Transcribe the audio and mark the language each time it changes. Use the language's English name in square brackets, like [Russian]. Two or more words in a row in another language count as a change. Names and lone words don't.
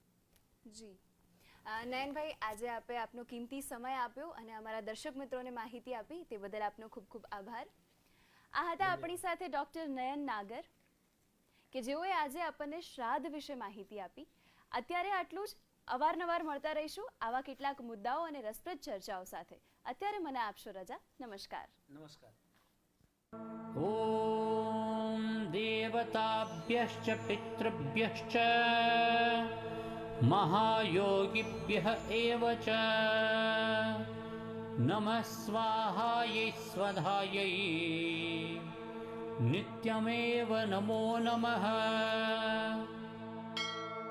[Gujarati] જી નયનભાઈ, આજે આપે આપનો કિંમતી સમય આપ્યો અને અમારા દર્શક મિત્રોને માહિતી આપી તે બદલ આપનો ખૂબ ખૂબ આભાર. આ હતા આપણી સાથે ડૉક્ટર નયન નાગર કે જેઓએ આજે આપણને શ્રાદ્ધ વિશે માહિતી આપી. અત્યારે આટલું જ. અવારનવાર મળતા રહીશું આવા કેટલાક મુદ્દાઓ અને રસપ્રદ ચર્ચાઓ સાથે. અત્યારે મને આપશો રજા. નમસ્કાર. નમસ્કાર. [Sanskrit] ॐ देवताभ्यश्च पितृभ्यश्च महायोगिभ्यः एव च नमः स्वाहायै स्वधायै नित्यमेव नमो नमः.